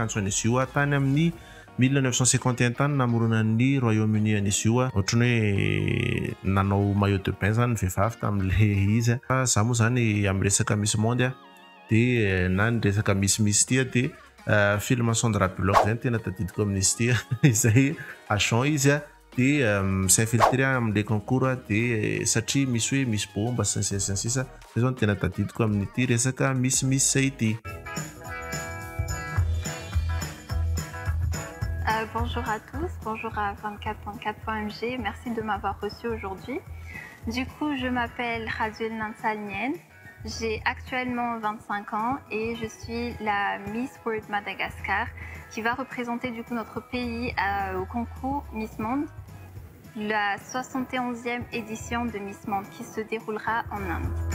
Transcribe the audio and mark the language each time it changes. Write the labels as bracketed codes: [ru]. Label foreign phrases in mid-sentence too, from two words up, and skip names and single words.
[mg] fiantsony izy io tany amin'ny 1951 tany namoronan'ny Royaume-Uni an'izy io ohatrany hoe nanao [fr] maillot de bain [mg] zany vehivavy tamin'le izy za moa zany amin'ny resaka Miss Monde dia na ny resaka Miss ity dia film Sandra Bullock zany tena tadidiko amin'izy ity izay agent izy dia s'infiltrer amin'le concours dia satria misy hoe misy bomba sy ny sisa zay zao tena tadidiko amin'ity resaka Miss ity. [fr] Bonjour à tous, bonjour à 24.4.mg, merci de m'avoir reçu aujourd'hui. Du coup, je m'appelle Rajoelina Ndao, j'ai actuellement 25 ans et je suis la Miss World Madagascar qui va représenter du coup notre pays au concours Miss Monde, la 71e édition de Miss Monde qui se déroulera en Inde.